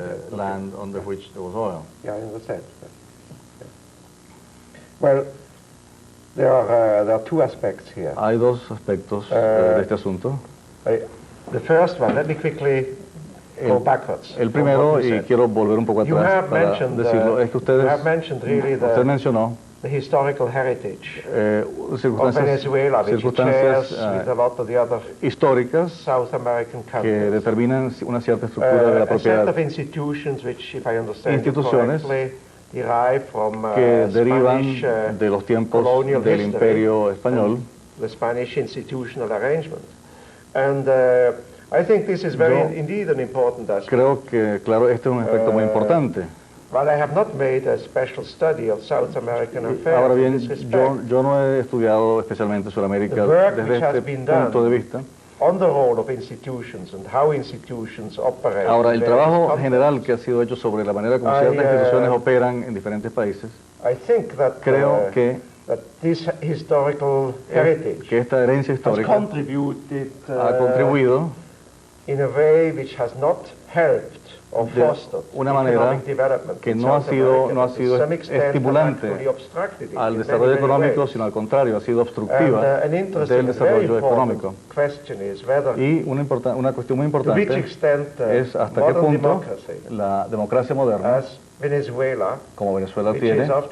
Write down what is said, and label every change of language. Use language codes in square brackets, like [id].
[en] Land under which there was oil. Yeah, I understand. Well, there are two aspects here. [es] Hay dos aspectos de este asunto. [en] The first one, let me quickly go backwards. [es] El primero, y quiero volver un poco atrás para decirlo, es que usted mencionó [en] the historical heritage of Venezuela, which it shares with a lot of the other [es] históricas [en] South American countries. [es] Que determinan una cierta estructura de la propiedad. [en] A set of institutions which, if I understand correctly, derive from [es] que derivan de los tiempos del Imperio Español. [en] The Spanish institutional arrangement. And I think this is indeed an important aspect. [es] Creo que, claro, este es un aspecto muy importante. [en] But I have not made a special study of South American affairs. [es] Ahora bien, yo no he estudiado especialmente Sudamérica desde este punto de vista. [en] On the role of institutions and how institutions operate. [es] Ahora, el trabajo general que ha sido hecho sobre la manera como ciertas instituciones operan en diferentes países, creo que [en] this historical heritage [es] que esta herencia histórica ha contribuido [en] in a way which has not helped [es] de una manera que no ha sido estimulante al desarrollo económico, sino al contrario, ha sido obstructiva del desarrollo económico. Y una cuestión muy importante es hasta qué punto la democracia moderna, como Venezuela tiene,